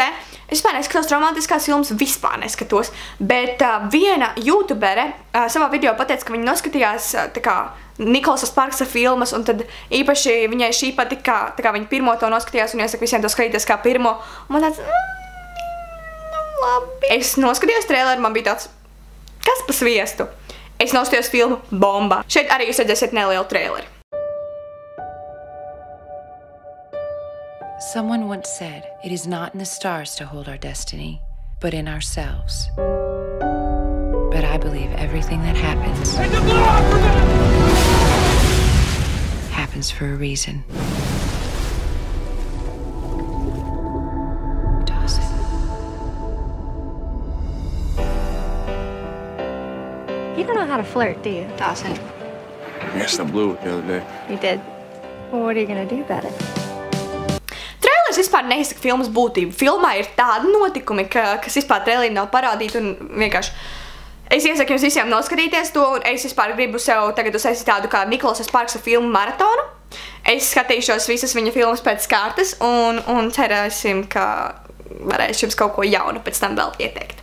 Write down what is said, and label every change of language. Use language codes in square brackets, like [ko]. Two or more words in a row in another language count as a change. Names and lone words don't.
[lv] Es vispār neskatos romantiskās filmas, vispār neskatos, bet viena youtubere savā video pateica, ka viņa noskatījās tā kā Nikolasa Sparksa filmas, un tad īpaši viņai šī patika, tā kā viņa pirmo to noskatījās, un iesaka visiem to skatīties kā pirmo. Un man tāds, labi. Es noskatījos traileru, man bija tāds, kas pa sviestu? Es noskatījos filmu bomba. Šeit arī jūs redzēsiet nelielu traileri. [en] Someone once said, it is not in the stars to hold our destiny, but in ourselves. But I believe everything that happens happens for a reason. You don't know how to flirt, do you, Dawson? Yes, I blew it the other day. You did. Well, what are you gonna do about it? [lv] Trailers vispār neizsaka filmas būtību. Filmā ir tādi notikumi, kas vispār trailerī nav parādīti, un vienkārši es iesaku jums visiem noskatīties to, un es vispār gribu sev tagad uzsaistīt tādu kā Nikolasa Sparksa filmu maratonu. Es skatīšos visas viņa filmas pēc kārtas, un cerēsim, ka varēšu jums kaut ko jaunu pēc tam vēl ieteikt.